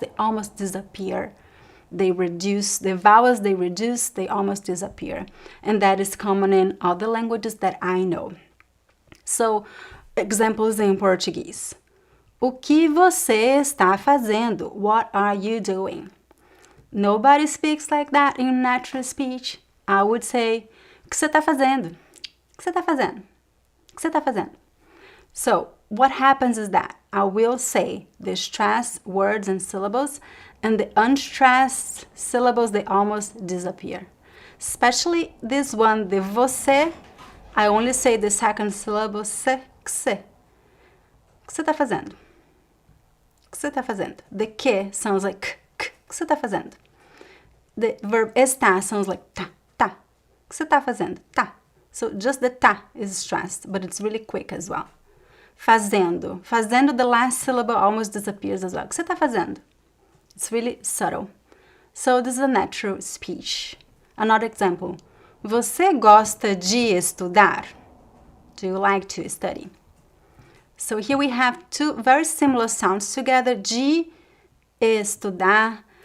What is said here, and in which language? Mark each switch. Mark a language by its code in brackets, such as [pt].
[en] They almost disappear. They reduce, the vowels they reduce, they almost disappear. And that is common in other languages that I know. So, examples in Portuguese. [pt] O que você está fazendo? [en] What are you doing? Nobody speaks like that in natural speech. I would say, [pt] o que você está fazendo? O que você está fazendo? O que você está fazendo? [en] So, what happens is that I will say the stressed words and syllables, and the unstressed syllables, they almost disappear. Especially this one, the você, I only say the second syllable, se, que. [pt] O que você está fazendo? [en] O que você está fazendo? The que sounds like k. [pt] O que você está fazendo? [en] The verb está sounds like tá. [pt] O que você está fazendo? Tá. [en] So just the tá is stressed, but it's really quick as well. [pt] Fazendo. [en] Fazendo, the last syllable almost disappears as well. [pt] O que você está fazendo? [en] It's really subtle. So this is a natural speech. Another example. [pt] Você gosta de estudar? [en] Do you like to study? So here we have two very similar sounds together. [pt] De estudar.